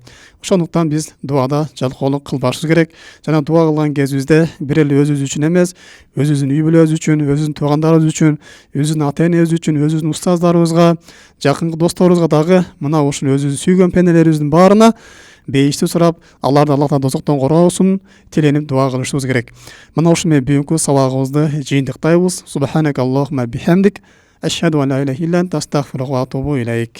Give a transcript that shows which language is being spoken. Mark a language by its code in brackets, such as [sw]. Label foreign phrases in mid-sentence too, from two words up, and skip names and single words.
[ky] Ошондуктан биз дуада жалкоолук кылбашыбыз керек. Жана дуа кылган кезибизде бир эле өзүбүз үчүн эмес, өзүбүздүн үй бүлөбүз үчүн, өзүбүздүн туугандарыбыз үчүн, өзүбүздүн ата-энебиз үчүн, өзүбүздүн устаздарыбызга, жакынкы досторубузга дагы мына ушул өзүбүздүн сүйгөн пенделерибиздин баарына бейишти сурап, аларды Аллах Таала дозоктон коргоосун тиленип дуа кылышыбыз керек. Мына ушул менен бүгүнкү сабагыбызды жыйынтыктайбыз. [ar] سبحانك اللهم وبحمدك، أشهد أن لا إله إلا أنت أستغفرك وأتوب إليك.